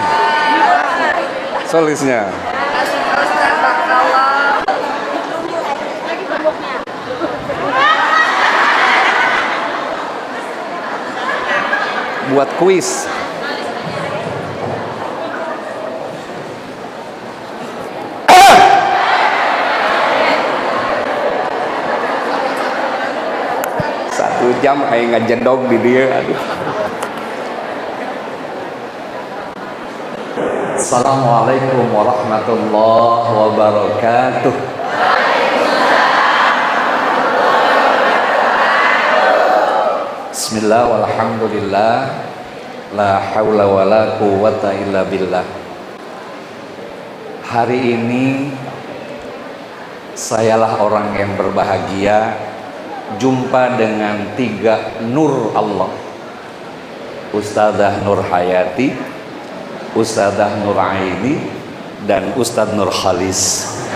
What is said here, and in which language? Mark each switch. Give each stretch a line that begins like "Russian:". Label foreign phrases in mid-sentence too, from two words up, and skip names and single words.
Indonesian: Solisnya. Buat kuis.
Sundanese: Satu jam aing ngajedog di dia. Aduh.
Arabic: السلام عليكم ورحمة الله وبركاته. بسم الله والحمد لله، لا حول ولا قوة إلا بالله.
Indonesian: Hari ini sayalah orang yang berbahagia jumpa dengan 3 nur Allah. Ustadzah Nur Hayati, Ustadzah Nur Aini, dan Ustadz Nur Khalis.